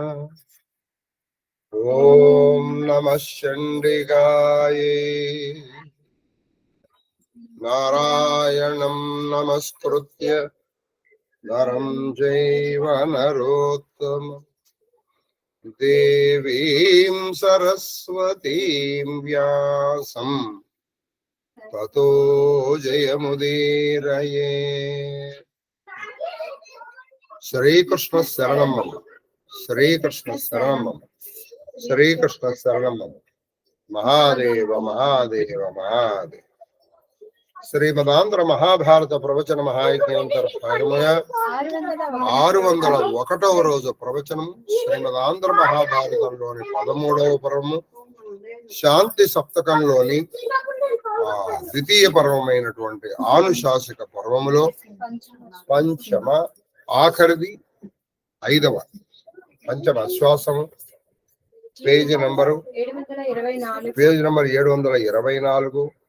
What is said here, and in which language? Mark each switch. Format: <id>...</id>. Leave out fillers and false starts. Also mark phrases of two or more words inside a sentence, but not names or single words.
<sa>ओम नमः चंडिकाय नारायणं नमस्कृत्य नरं चैव नरोत्तमं देवीं सरस्वतीं व्यासं ततो जयमुदीरये। श्रीकृष्ण शरणं मम, श्रीकृष्ण शरणं मम, श्रीकृष्ण शरणं मम। महादेव महादेव महादेव।</sa> <te>శ్రీమదాంధ్ర మహాభారత ప్రవచన మహాయజ్ఞంతర్భాగముగా 601వ రోజు ప్రవచనం శ్రీమదాంధ్ర మహాభారతంలోని 13వ పర్వము శాంతి సప్తకంలోని ద్వితీయ పర్వమైనటువంటి ఆనుశాసిక పర్వములో పంచమ ఆఖరిది 5వ పంచమ శ్వాసము పేజీ నంబరు 724</te>